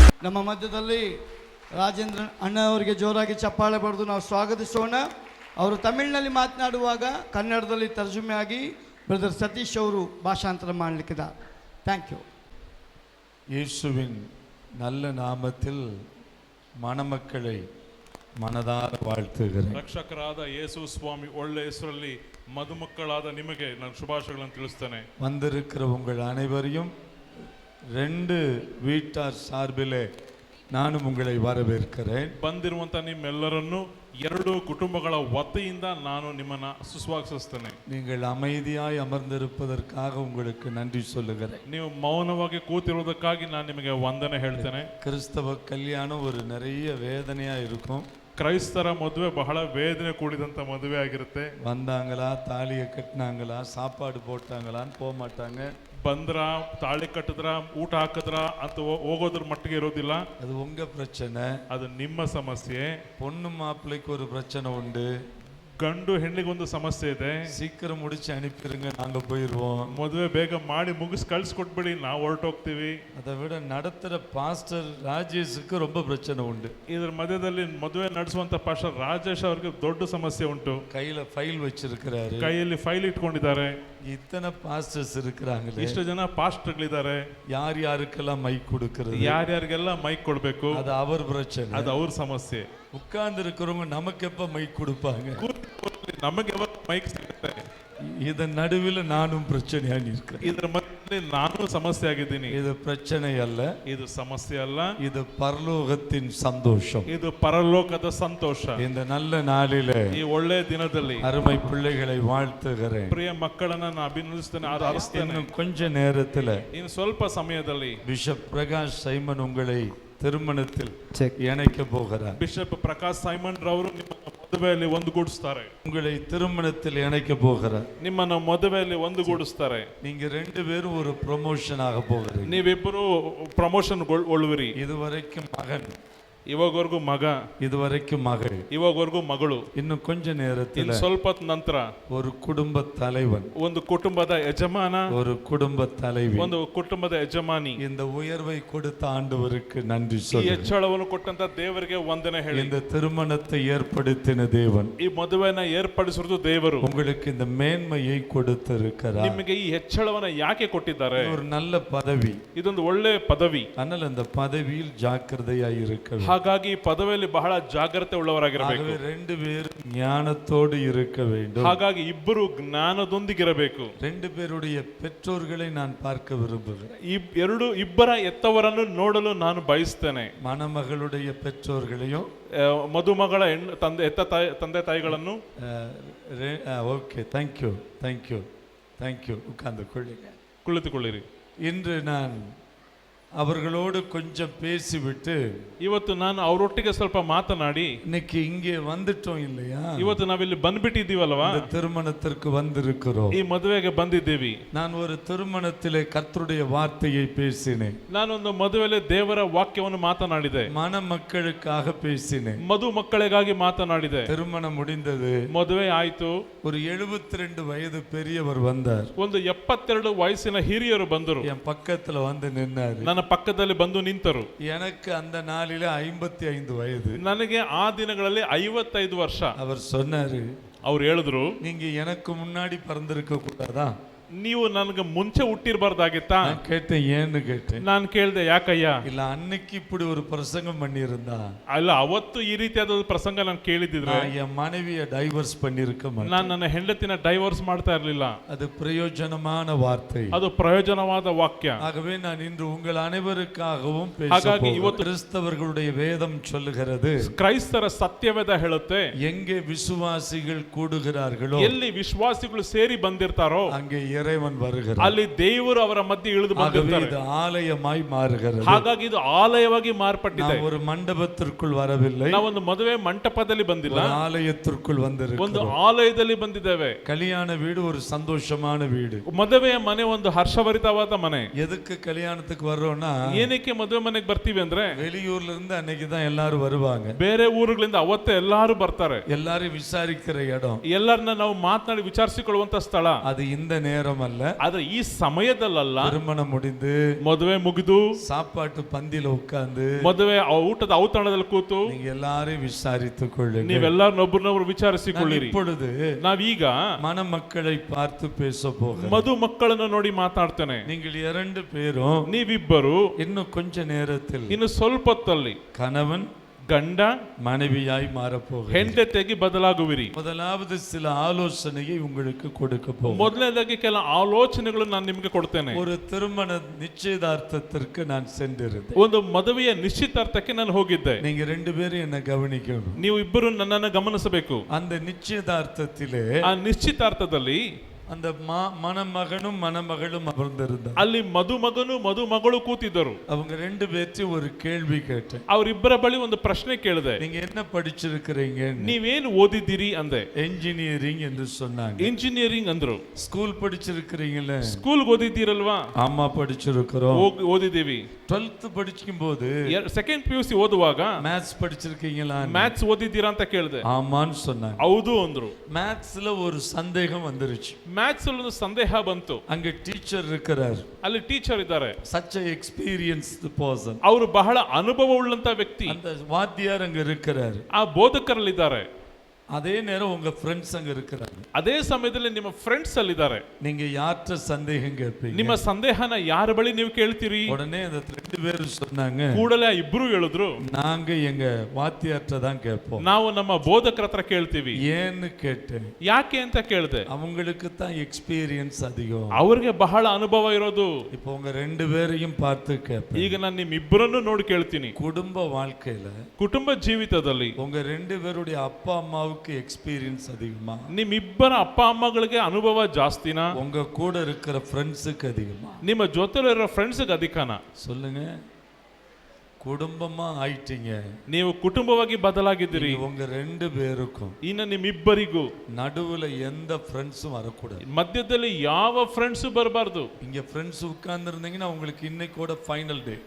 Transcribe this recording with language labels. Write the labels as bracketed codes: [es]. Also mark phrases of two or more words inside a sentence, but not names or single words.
[kn] ನಮ್ಮ ಮಧ್ಯದಲ್ಲಿ ರಾಜೇಂದ್ರ ಅಣ್ಣ ಅವರಿಗೆ ಜೋರಾಗಿ ಚಪ್ಪಾಳೆ ಬರೆದು ನಾವು ಸ್ವಾಗತಿಸೋಣ. ಅವರು ತಮಿಳಿನಲ್ಲಿ ಮಾತನಾಡುವಾಗ ಕನ್ನಡದಲ್ಲಿ ತರ್ಜುಮೆಯಾಗಿ ಬ್ರದರ್ ಸತೀಶ್ ಅವರು ಭಾಷಾಂತರ ಮಾಡಲಿಕ್ಕಿದ್ದಾರೆ. [en] thank you. [ta] இயேசுவின் நல்ல நாமத்தில் மணமக்களை ಮನದಾರ வாழ்த்துகிறேன். [kn] ರಕ್ಷಕರಾದ ಯೇಸು ಸ್ವಾಮಿ ಒಳ್ಳೆ ಹೆಸರಲ್ಲಿ ಮದುಮಕ್ಕಳಾದ ನಿಮಗೆ ನಾನು ಶುಭಾಶಯಗಳನ್ನು ತಿಳಿಸ್ತೇನೆ. [ta] வந்திருக்கிற உங்கள் அனைவரையும் 2 வீட்டார் சார்பிலே நானும் உங்களை வரவேற்கிறேன். [kn] ಬಂದಿರುವಂತ ನಿಮ್ಮೆಲ್ಲರನ್ನು 2 ಕುಟುಂಬಗಳ ವತಿಯಿಂದ ನಾನು ನಿಮ್ಮನ್ನ ಸುಸ್ವಾಗತಿಸುತ್ತೇನೆ. [ta] நீங்கள் அமைதியாய் அமர்ந்திருப்பதற்காக உங்களுக்கு நன்றி சொல்லுகிறேன். [kn] ನೀವು ಮೌನವಾಗಿ ಕೂತಿರುವುದಕ್ಕಾಗಿ ನಾನು ನಿಮಗೆ ವಂದನೆ ಹೇಳ್ತೇನೆ. [ta] கிறிஸ்தவ கல்யாணம் ஒரு நிறைய வேதனையா இருக்கும். [kn] ಕ್ರೈಸ್ತರ ಮದುವೆ ಬಹಳ ವೇದನೆ ಕೂಡಿದಂತ ಮದುವೆ ಆಗಿರುತ್ತೆ. [ta] வந்தாங்களா, தாலியை கட்டினாங்களா, சாப்பாடு போட்டாங்களான்னு போக மாட்டாங்க. [kn] ಬಂದ್ರ, ತಾಳಿ ಕಟ್ಟಿದ್ರ, ಊಟ ಹಾಕಿದ್ರ ಅಂತ ಹೋಗೋದ್ರ ಮಟ್ಟಿಗೆ ಇರೋದಿಲ್ಲ. [ta] அது உங்க பிரச்சனை, [kn] ಅದು ನಿಮ್ಮ ಸಮಸ್ಯೆ. [ta] பொண்ணு மாப்பிள்ளைக்கு ஒரு பிரச்சனை உண்டு. [kn] ಗಂಡು ಹೆಣ್ಣಿಗೊಂದು ಸಮಸ್ಯೆ ಇದೆ. [ta] சீக்கிரம் முடிச்சு அனுப்பிடுங்க, நாங்க போயிடுவோம். [kn] ಮದುವೆ ಬೇಗ ಮಾಡಿ ಮುಗಿಸಿ ಕಳ್ಸಿಕೊಟ್ಬಿಡಿ, ನಾವು ಹೊರಟೋಗ್ತೀವಿ. [ta] அதை விட நடத்துற பாஸ்டர் ராஜேஷுக்கு ரொம்ப பிரச்சனை உண்டு. [kn] ಇದ್ರ ಮಧ್ಯದಲ್ಲಿ ಮದುವೆ ನಡೆಸುವಂತ ಪಾಸ್ಟರ್ ರಾಜೇಶ್ ಅವರಿಗೆ ದೊಡ್ಡ ಸಮಸ್ಯೆ ಉಂಟು. [ta] கையில ஃபைல் வச்சிருக்கிறாரு, [kn] ಕೈಯಲ್ಲಿ ಫೈಲ್ ಇಟ್ಕೊಂಡಿದ್ದಾರೆ. [ta] இத்தனை பாஸ்டர்ஸ் இருக்கிறாங்களே, [kn] ಇಷ್ಟು ಜನ ಪಾಸ್ಟರ್ಗಳಿದ್ದಾರೆ. [ta] யார் யாருக்கெல்லாம் மைக் கொடுக்கிறது, [kn] ಯಾರ್ಯಾರಿಗೆಲ್ಲ ಮೈಕ್ ಕೊಡ್ಬೇಕು, [ta] அது அவர் பிரச்சனை. [kn] ಅದು ಅವ್ರ ಸಮಸ್ಯೆ. [ta] உட்கார்ந்து இருக்கிறவங்க நமக்கு எப்ப மைக் கொடுப்பாங்க, [kn] ನಮಗೆ ಯಾವಾಗ ಮೈಕ್ ಸಿಗುತ್ತೆ. [ta] இதன் நடுவில் நானும் பிரச்சனையா இருக்கிறேன். [kn] ಇದ್ರ ಮಧ್ಯೆ ನಾನು ಸಮಸ್ಯೆ ಆಗಿದ್ದೀನಿ. [ta] இது பிரச்சனை அல்ல, [kn] ಇದು ಸಮಸ್ಯೆ ಅಲ್ಲ, [ta] இது பரலோகத்தின் சந்தோஷம். [kn] ಇದು ಪರಲೋಕದ ಸಂತೋಷ. [ta] இந்த நல்ல நாளிலே [kn] ಈ ಒಳ್ಳೆ ದಿನದಲ್ಲಿ [ta] அருமை பிள்ளைகளை வாழ்த்துகிறேன். [kn] ಪ್ರಿಯ ಮಕ್ಕಳನ್ನ ನಾನು ಅಭಿನಂದಿಸ್ತೇನೆ, ಆರಾಧಿಸ್ತೇನೆ. [ta] இன்னும் கொஞ்ச நேரத்துல [kn] ಇನ್ನು ಸ್ವಲ್ಪ ಸಮಯದಲ್ಲಿ [ta] பிஷப் பிரகாஷ் சைமன் உங்களை திருமணத்தில் இணைக்க போகிறார். [kn] ಬಿಷಪ್ ಪ್ರಕಾಶ್ ಸೈಮನ್ ರವರು ನಿಮ್ಮನ್ನ ಮದುವೆಯಲ್ಲಿ ಒಂದುಗೂಡಿಸ್ತಾರೆ. [ta] உங்களை திருமணத்தில் இணைக்க போகிறார். [kn] ನಿಮ್ಮನ್ನ ಮದುವೆಯಲ್ಲಿ ಒಂದುಗೂಡಿಸ್ತಾರೆ. [ta] நீங்க 2 பேரும் ஒரு ப்ரமோஷன் ஆக போகிறீங்க. [kn] ನೀವಿಬ್ಬರು ಪ್ರಮೋಷನ್ ಒಳ್ಳುವಿರಿ. [ta] இதுவரைக்கும் மகன், [kn] ಇವಾಗವರೆಗೂ ಮಗ, [ta] இதுவரைக்கும் மகள், [kn] ಇವಾಗವರೆಗೂ ಮಗಳು. [ta] இன்னும் கொஞ்ச நேரத்தில் [kn] ಸ್ವಲ್ಪ ನಂತರ [ta] ஒரு குடும்ப தலைவன், [kn] ಒಂದು ಕುಟುಂಬದ ಯಜಮಾನ, [ta] ஒரு குடும்ப தலைவி, [kn] ಒಂದು ಕುಟುಂಬದ ಯಜಮಾನಿ. [ta] இந்த உயர்வை கொடுத்த ஆண்டவருக்கு நன்றி [kn] ಈ [ta] சொல்லு. [kn] ಹೆಚ್ಚಳವನ್ನು ಕೊಟ್ಟಂತ ದೇವರಿಗೆ ವಂದನೆ ಹೇಳಿ. [ta] இந்த திருமணத்தை ஏற்படுத்தின தேவன், [kn] ಈ ಮದುವೆನ ಏರ್ಪಡಿಸಿರುವುದು ದೇವರು. [ta] உங்களுக்கு இந்த மேன்மையை கொடுத்திருக்கிறார். [kn] ನಿಮಗೆ ಈ ಹೆಚ್ಚಳವನ್ನ ಯಾಕೆ ಕೊಟ್ಟಿದ್ದಾರೆ? [ta] ஒரு நல்ல பதவி, [kn] ಇದೊಂದು ಒಳ್ಳೆ ಪದವಿ. [ta] ஆனால் அந்த பதவியில் ஜாக்கிரதையாய் இருக்க வேண்டும். [kn] ಹಾಗಾಗಿ ಈ ಪದವಿಯಲ್ಲಿ ಬಹಳ ಜಾಗ್ರತೆ ಉಳ್ಳವರಾಗಿರಬೇಕು. [ta] 2 பேரும் ஞானத்தோடு இருக்க வேண்டும். [kn] ಹಾಗಾಗಿ ಇಬ್ಬರು ಜ್ಞಾನದೊಂದಿಗಿರಬೇಕು. [ta] 2 பேருடைய பெற்றோர்களை நான் பார்க்க விரும்புகிறேன். [kn] ಇಬ್ಬರ ಎತ್ತವರನ್ನು ನೋಡಲು ನಾನು ಬಯಸ್ತೇನೆ. [ta] மணமகளுடைய பெற்றோர்களையும் [kn] ಮದುಮಗಳ ತಂದೆ ತಾಯಿಗಳನ್ನು. [en] OK, thank you. [ta] உட்கார்ந்து கொள்ளுங்க, [kn] ಕುಳಿತುಕೊಳ್ಳಿರಿ. [ta] இன்று நான் அவர்களோடு கொஞ்சம் பேசிவிட்டு [kn] ಇವತ್ತು ನಾನು ಅವರೊಟ್ಟಿಗೆ ಸ್ವಲ್ಪ ಮಾತನಾಡಿ, [ta] இன்னைக்கு இங்கே வந்துட்டோம் இல்லையா, [kn] ಇವತ್ತು ನಾವಿಲ್ಲಿ ಬಂದ್ಬಿಟ್ಟಿದ್ದೀವಲ್ವಾ, [ta] இந்த திருமணத்திற்கு வந்திருக்கிறோம். [kn] ಈ ಮದುವೆಗೆ ಬಂದಿದ್ದೀವಿ. [ta] நான் ஒரு திருமணத்திலே கர்த்தருடைய வார்த்தையை பேசினேன். [kn] ನಾನೊಂದು ಮದುವೆಯಲ್ಲಿ ದೇವರ ವಾಕ್ಯವನ್ನು ಮಾತನಾಡಿದೆ. [ta] மணமக்களுக்காக பேசினேன். [kn] ಮದು ಮಕ್ಕಳಿಗಾಗಿ ಮಾತನಾಡಿದೆ. [ta] திருமணம் முடிந்தது. [kn] ಮದುವೆ ಆಯ್ತು. [ta] ஒரு 72 வயது பெரியவர் வந்தார். [kn] ಒಂದು 72 ವಯಸ್ಸಿನ ಹಿರಿಯರು ಬಂದರು. [ta] என் பக்கத்துல வந்து நின்னாரு. [kn] ನನ್ನ ಪಕ್ಕದಲ್ಲಿ ಬಂದು ನಿಂತರು. [ta] எனக்கு அந்த நாளிலே 55 வயது. [kn] ನನಗೆ ಆ ದಿನಗಳಲ್ಲಿ 55 ವರ್ಷ. [ta] அவர் சொன்னாரு, [kn] ಅವ್ರು ಹೇಳಿದ್ರು, [ta] நீங்க எனக்கு முன்னாடி பிறந்திருக்க கூடாதா? [kn] ನೀವು ನನಗೆ ಮುಂಚೆ ಹುಟ್ಟಿರಬಾರ್ದಾಗಿತ್ತಾ? [ta] கேட்டேன், ஏன்னு கேட்டேன். [kn] ನಾನು ಕೇಳ್ದೆ, ಯಾಕಯ್ಯ? [ta] இல்ல, அன்னைக்கு இப்படி ஒரு பிரசங்கம் பண்ணி இருந்தா, [kn] ಅಲ್ಲ, ಅವತ್ತು ಈ ರೀತಿಯಾದ ಪ್ರಸಂಗ ನಾನು ಕೇಳಿದಿದ್ರೆ [ta] என் மனைவியை டைவர்ஸ் பண்ணிருக்க மாட்டேன். [kn] ನಾನು ನನ್ನ ಹೆಂಡತಿನ ಡೈವರ್ಸ್ ಮಾಡ್ತಾ ಇರಲಿಲ್ಲ. [ta] அது பிரயோஜனமான வார்த்தை, [kn] ಅದು ಪ್ರಯೋಜನವಾದ ವಾಕ್ಯ. [ta] ஆகவே நான் இன்று உங்கள் அனைவருக்காகவும் [kn] ಹಾಗಾಗಿ ಇವತ್ತು [ta] கிறிஸ்தவர்களுடைய வேதம் சொல்லுகிறது, [kn] ಕ್ರೈಸ್ತರ ಸತ್ಯವೇದ ಹೇಳುತ್ತೆ, [ta] எங்கே விசுவாசிகள் கூடுகிறார்களோ, [kn] ಎಲ್ಲಿ ವಿಶ್ವಾಸಿಗಳು ಸೇರಿ ಬಂದಿರ್ತಾರೋ [ta] அங்கே இறைவன் வருகிறார். [kn] ಅಲ್ಲಿ ದೇವರು ಅವರ ಮಧ್ಯೆ ಇಳಿದು ಬಂದಿರ್ತಾರೆ. [ta] இது ஆலயமாய் மாறுகிறது. [kn] ಹಾಗಾಗಿ ಇದು ಆಲಯವಾಗಿ ಮಾರ್ಪಟ್ಟಿದೆ. [ta] ஒரு மண்டபத்திற்குள் வரவில்லை, [kn] ನಾವೊಂದು ಮದುವೆ ಮಂಟಪದಲ್ಲಿ ಬಂದಿಲ್ಲ, [ta] ஆலயத்திற்குள் வந்திருக்கிறோம். [kn] ಒಂದು ಆಲಯದಲ್ಲಿ ಬಂದಿದ್ದೇವೆ. [ta] கல்யாண வீடு ஒரு சந்தோஷமான வீடு. [kn] ಮದುವೆಯ ಮನೆ ಒಂದು ಹರ್ಷಭರಿತವಾದ ಮನೆ. [ta] எதுக்கு கல்யாணத்துக்கு வர்றோம்னா, [kn] ಏನಕ್ಕೆ ಮದುವೆ ಮನೆಗೆ ಬರ್ತೀವಿ ಅಂದ್ರೆ, [ta] வெளியூர்ல இருந்து அன்னைக்கு தான் எல்லாரும் வருவாங்க. [kn] ಬೇರೆ ಊರುಗಳಿಂದ ಅವತ್ತೇ ಎಲ್ಲಾರು ಬರ್ತಾರೆ. [ta] எல்லாரும் விசாரிக்கிற இடம், [kn] ಎಲ್ಲರನ್ನ ನಾವು ಮಾತನಾಡಿ ವಿಚಾರಿಸಿಕೊಳ್ಳುವಂತ ಸ್ಥಳ. [ta] அது இந்த நேரம் நேரம் அல்ல, [kn] ಆದ್ರೆ ಈ ಸಮಯದಲ್ಲ, [ta] திருமணம் முடிந்து [kn] ಮದುವೆ ಮುಗಿದು [ta] சாப்பாட்டு பந்தியில உட்கார்ந்து [kn] ಮದುವೆ ಊಟದ ಔತಣದಲ್ಲಿ ಕೂತು [ta] நீங்க எல்லாரையும் விசாரித்துக் கொள்ளுங்க. [kn] ನೀವೆಲ್ಲರನ್ನೊಬ್ಬರನ್ನೊಬ್ರು ವಿಚಾರಿಸಿಕೊಳ್ಳಿರಿ. [ta] இப்பொழுது [kn] ನಾವೀಗ [ta] மணமக்களை பார்த்து பேச போகிறோம். [kn] ಮಧು ಮಕ್ಕಳನ್ನು ನೋಡಿ ಮಾತಾಡ್ತೇನೆ. [ta] நீங்கள் 2 பேரும் [kn] ನೀವಿಬ್ಬರು [ta] இன்னும் கொஞ்ச நேரத்தில் [kn] ಇನ್ನು ಸ್ವಲ್ಪ ಹೊತ್ತಲ್ಲಿ [ta] கணவன் [kn] ಗಂಡ [ta] மனைவியாய் மாறப்போகிறீர்கள். [kn] ಹೆಂಡತಿಯಾಗಿ ಬದಲಾಗುವಿರಿ. [ta] முதலாவது சில ஆலோசனையை உங்களுக்கு கொடுக்க போகிறேன். [kn] ಮೊದಲನೇದಾಗಿ ಕೆಲ ಆಲೋಚನೆಗಳು ನಾನು ನಿಮಗೆ ಕೊಡ್ತೇನೆ. [ta] ஒரு திருமண நிச்சயதார்த்தத்திற்கு நான் சென்றிருந்தேன். [kn] ಒಂದು ಮದುವೆಯ ನಿಶ್ಚಿತಾರ್ಥಕ್ಕೆ ನಾನು ಹೋಗಿದ್ದೆ. [ta] நீங்க 2 பேரும் என்ன கவனிக்கணும். [kn] ನೀವು ಇಬ್ಬರು ನನ್ನನ್ನು ಗಮನಿಸಬೇಕು. [ta] அந்த நிச்சயதார்த்தத்திலே [kn] ಆ ನಿಶ್ಚಿತಾರ್ಥದಲ್ಲಿ [ta] அந்த மணமகனும் மணமகளும் அமர்ந்திருந்தார். [kn] ಅಲ್ಲಿ ಮದುಮಗನು ಮದುಮಗಳು ಕೂತಿದ್ದರು. [ta] அவங்க 2 பேர்த்தையும் ஒரு கேள்வி கேட்டேன். [kn] ಅವರಿಬ್ಬರ ಬಳಿ ಒಂದು ಪ್ರಶ್ನೆ ಕೇಳಿದೆ. [ta] நீங்க என்ன படிச்சிருக்கிறீங்க? [kn] ನೀವೇನು ಓದಿದ್ದೀರಿ ಅಂದೆ. [ta] எஞ்சினியரிங் என்று சொன்னாங்க. [kn] ಇಂಜಿನಿಯರಿಂಗ್ ಅಂದ್ರು. [ta] ஸ்கூல் படிச்சிருக்கிறீங்களா? [kn] ಸ್ಕೂಲ್ ಓದಿದ್ದೀರಲ್ವಾ? [ta] ஆமா படிச்சிருக்கிறோம். [kn] ಓದಿದ್ದೀವಿ. [ta] 12th படிக்கும்போது [kn] ಸೆಕೆಂಡ್ PUC ಓದುವಾಗ [ta] மேத்ஸ் படிச்சிருக்கீங்களா? [kn] ಮ್ಯಾಥ್ಸ್ ಓದಿದ್ದೀರಾ ಅಂತ ಕೇಳಿದೆ. [ta] ஆமான்னு சொன்னாங்க. [kn] ಹೌದು ಅಂದ್ರು. [ta] மேத்ஸ்ல ஒரு சந்தேகம் வந்துருச்சு. [kn] ಮ್ಯಾಥ್ಸ್ ಅಲ್ಲಿ ಒಂದು ಸಂದೇಹ ಬಂತು. [ta] அங்க டீச்சர் இருக்கிறார். [kn] ಅಲ್ಲಿ ಟೀಚರ್ ಇದ್ದಾರೆ. [en] such a experienced person. [kn] ಅವರು ಬಹಳ ಅನುಭವ ಉಳ್ಳಂತ ವ್ಯಕ್ತಿ. [ta] அந்த வாத்தியார் அங்க இருக்கிறார். [kn] ಆ ಬೋಧಕರಲ್ಲಿದ್ದಾರೆ. [ta] அதே நேரம் உங்க ஃப்ரெண்ட்ஸ் அங்க இருக்கிறாங்க. [kn] ಅದೇ ಸಮಯದಲ್ಲಿ ನಿಮ್ಮ ಫ್ರೆಂಡ್ಸ್ ಅಲ್ಲಿದ್ದಾರೆ. [ta] நீங்க யார்ட்ட சந்தேகம் கேட்பீங்க? [kn] ನಿಮ್ಮ ಸಂದೇಹನ ಯಾರ ಬಳಿ ನೀವು ಕೇಳ್ತೀರಿ? [ta] உடனே அந்த 2 பேரும் சொன்னாங்க, [kn] ಕೂಡಲೇ ಇಬ್ರು ಹೇಳಿದ್ರು, [ta] நாங்க எங்க வாத்தியார்ட்ட தான் கேட்போம். [kn] ನಾವು ನಮ್ಮ ಬೋಧಕರ ಹತ್ರ ಕೇಳ್ತೀವಿ. [ta] ஏன்னு கேட்டேன். [kn] ಯಾಕೆ ಅಂತ ಕೇಳಿದೆ. [ta] அவங்களுக்கு தான் எக்ஸ்பீரியன்ஸ் அதிகம். [kn] ಅವ್ರಿಗೆ ಬಹಳ ಅನುಭವ ಇರೋದು. [ta] இப்போ உங்க 2 பேரையும் பார்த்து கேட்பேன். [kn] ಈಗ ನಾನು ನಿಮ್ಮಿಬ್ಬರನ್ನು ನೋಡಿ ಕೇಳ್ತೀನಿ. [ta] குடும்ப வாழ்க்கையில [kn] ಕುಟುಂಬ ಜೀವಿತದಲ್ಲಿ [ta] உங்க 2 பேருடைய அப்பா அம்மாவுக்கு எக்ஸ்பீரியன்ஸ் அதிகமா? [kn] ನಿಮ್ಮಿಬ್ಬರ ಅಪ್ಪ ಅಮ್ಮಗಳಿಗೆ ಅನುಭವ ಜಾಸ್ತಿನಾ? [ta] உங்க கூட இருக்கிற ஃப்ரெண்ட்ஸுக்கு அதிகமா? [kn] ನಿಮ್ಮ ಜೊತೆಲಿರೋ ಫ್ರೆಂಡ್ಸ್ಗೆ ಅಧಿಕನಾ? [ta] சொல்லுங்க. குடும்பமா ஆயிட்டீங்க. [kn] ನೀವು ಕುಟುಂಬವಾಗಿ ಬದಲಾಗಿದ್ದೀರಿ. [ta] உங்க 2 பேருக்கும் [kn] ಇನ್ನು ನಿಮ್ಮಿಬ್ಬರಿಗೂ [ta] நடுவுல எந்த ஃப்ரெண்ட்ஸும் வரக்கூடாது. [kn] ಮಧ್ಯದಲ್ಲಿ ಯಾವ ಫ್ರೆಂಡ್ಸ್ ಬರಬಾರ್ದು. [ta] இங்க ஃப்ரெண்ட்ஸ் உட்கார்ந்திருந்தீங்கன்னா உங்களுக்கு இன்னைக்கு கூட ஃபைனல் டே.